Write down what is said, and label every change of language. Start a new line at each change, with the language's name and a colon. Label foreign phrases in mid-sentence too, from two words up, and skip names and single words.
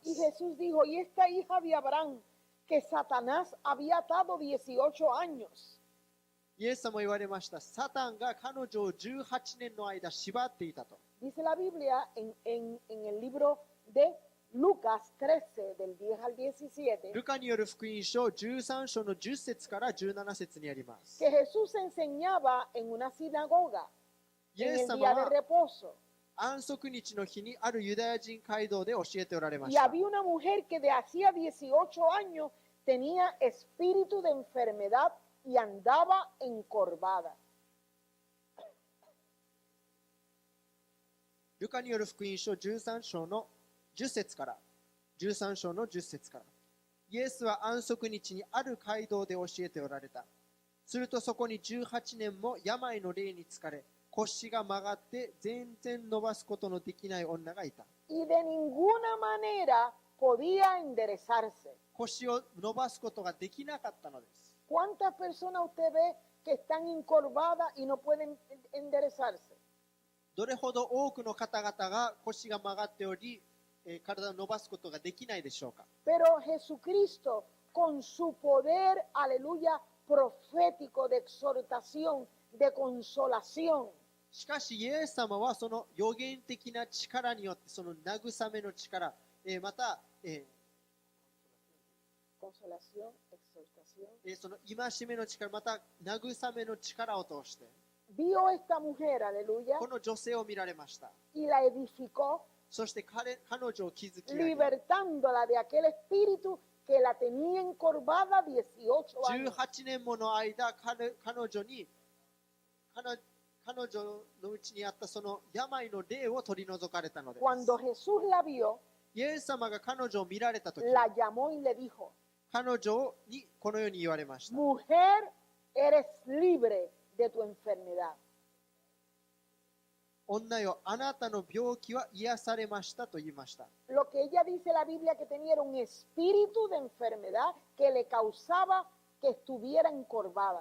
Spanish: Y
Japanese: す。
Spanish: Jesús dijo, y esta hija de Abraham, que Satanás había atado 18 años.
Japanese: イエス様言われました。サタンが彼女を18年の間縛っていたと。
Spanish: Dice la Biblia en el libro de Lucas 13, del 10 al 17,
Japanese: ルカによる福音書13章の10節から17節にあります。
Spanish: que Jesús enseñaba en una sinagoga
Japanese: イ
Spanish: en
Japanese: エス
Spanish: el
Japanese: 様
Spanish: día de
Japanese: は
Spanish: reposo.
Japanese: 安息日の日にあるユダヤ人街道で教えておられま
Spanish: Y
Japanese: した。
Spanish: había una mujer que de hacía 18 años tenía espíritu de enfermedad y andaba encorvada.
Japanese: ルカによる福音書13章の10節から13章の10節から、イエスは安息日にある街道で教えておられた。するとそこに18年も病の霊に疲れ、腰が曲がって全然伸ばすことのできない女がいた。
Spanish: Y de ninguna manera podía enderezarse.
Japanese: 腰を伸ばすことができなかったのです。
Spanish: ¿Cuántas personas usted ve que están encorvadas y no pueden enderezarse?
Japanese: どれほど多くの方々が腰が曲がっており、体を伸ばすことができないでしょうか。
Spanish: Pero Jesucristo, con su poder, aleluya, profético de exhortación, de consolación,
Japanese: しかしイエス様はその予言的な力によって、その慰めの力、また、
Spanish: consolación, exhortación,
Japanese: その戒めの力、また慰めの力を通して、
Spanish: vio esta mujer, aleluya,
Japanese: この女性を見られました。
Spanish: y la edificó,
Japanese: そして彼女を築き上げ、
Spanish: libertándola de aquel espíritu que la tenía encorvada 18 años.
Japanese: 18 年もの間、彼女のうちにあったその病の霊を取り除かれたのです。
Spanish: Cuando Jesús la vio,
Japanese: イエス様が彼女を見られたとき、
Spanish: la llamó y le dijo,
Japanese: 彼女にこのように言われました。
Spanish: mujer, eres libre de tu enfermedad.
Japanese: 女よ、あなたの病気は癒されましたと言いました。
Spanish: Lo que ella dice la Biblia que tenía era un espíritu de enfermedad que le causaba que estuviera encorvada.